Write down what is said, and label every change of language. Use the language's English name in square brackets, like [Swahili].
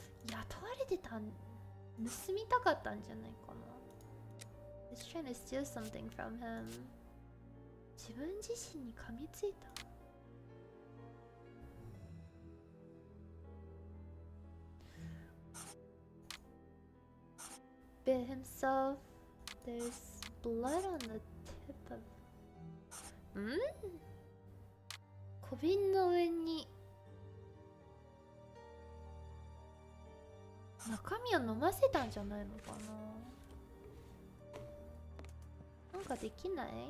[Japanese] 雇われてたん、盗みたかったんじゃないかな。 [English] He's trying to steal something from him. [Japanese] 自分自身に噛みついた。 [English] Bit himself. There's blood on the tip of... [Japanese] 小瓶の上に中身を飲ませたんじゃないのかな。なんかできない？